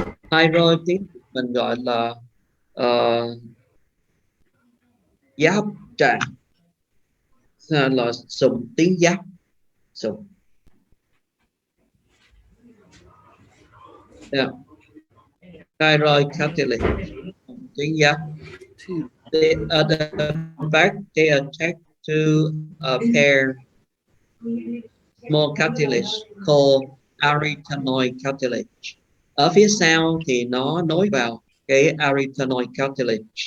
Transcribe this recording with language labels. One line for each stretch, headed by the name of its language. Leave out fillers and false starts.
Vietnamese: Thyroid tiếng mình gọi là giáp trạng, là sụn tiếng giáp, sụn. Yeah. Thyroid cartilage, tiếng giáp.
English: In fact, they attach to a pair small cartilage called arytenoid cartilage.
Vietnamese: Ở phía sau thì nó nối vào cái arytenoid cartilage.